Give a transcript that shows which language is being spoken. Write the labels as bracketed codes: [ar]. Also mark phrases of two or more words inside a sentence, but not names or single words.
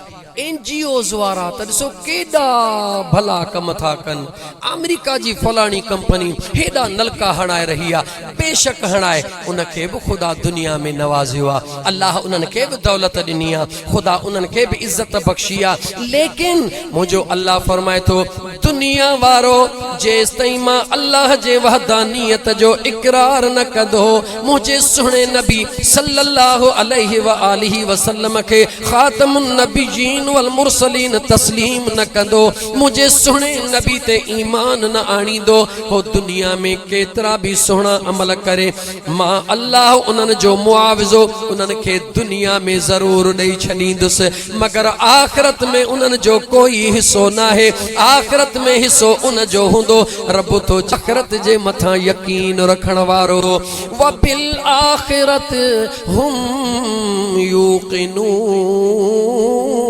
[sd] NGOs वारा त ॾिसो केॾा भला कम था कनि अमेरिका जी फलाणी कंपनी हेॾा नलका हणाए रही आहे बेशक हणाए उनखे बि ख़ुदा दुनिया में नवाज़ियो आहे अल्लाह उन्हनि खे बि दौलत ॾिनी आहे ख़ुदा उन्हनि खे बि इज़त बख़्शी आहे लेकिन मुंहिंजो अल्लाह फरमाए थो दुनिया वारो जेसि ताईं मां अल्लाह जे वहदानियत जो इक़रार न कंदो मुंहिंजे सुहिणे नबी [ar] صلى الله عليه و آله وسلم [sd] खे [ar] خاتم النبيين والمرسلين [sd] तस्लीम न कंदो मुझे सुने नबी ते ईमान न आणींदो हो दुनिया में केतरा भी सुना अमल करे मां अल्लाह उन्हनि जो मुआविज़ो उन्हनि खे दुनिया में जरूर ॾेई छॾींदुसि मगर आखिरत में उन्हनि जो कोई हिस्सो न आहे आखिरत में हिस्सो उन जो हूंदो रब तो आखिरत जे मथां यकीन रखण वारो [ar] وبالآخرة هم يوقنون